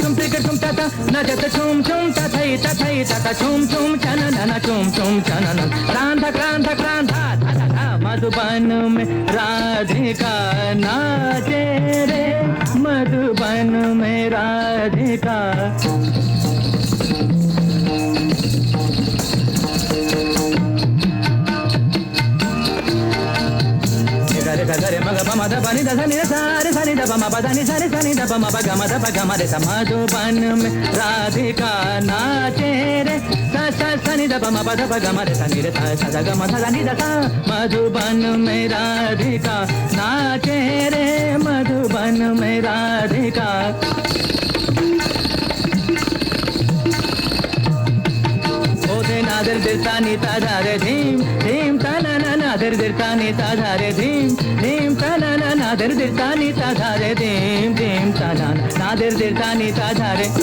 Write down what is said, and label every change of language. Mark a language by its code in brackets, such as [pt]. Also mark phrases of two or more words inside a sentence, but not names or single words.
[hi] धूम ताता, नचत छूम छूम तथई तथई तथा छूम छूम चनन छूम छूम चनन, क्रांधा क्रांधा क्रांधा धा मधुबन में राधिका नाचे रे मधुबन में राधिका। गरे मग पम द पनि द सनि सा रे सनि द पम प द नि सा रे सनि द पम प ग म द प ग म रे सा मधुबन में राधिका नाचे रे सा सा सनि द पम प द प ग म रे सा नि रे सा सा ग म सा नि द सा मधुबन में राधिका नाचे रे मधुबन में राधिका। ओदे नादर दिरता नीता धारे धीम धीम तना ना नादर दिरता नीता धारे धीम धीम तना ना नादर दिरता नीता धारे धीम धीम तना नादर दिरता नीता धारे।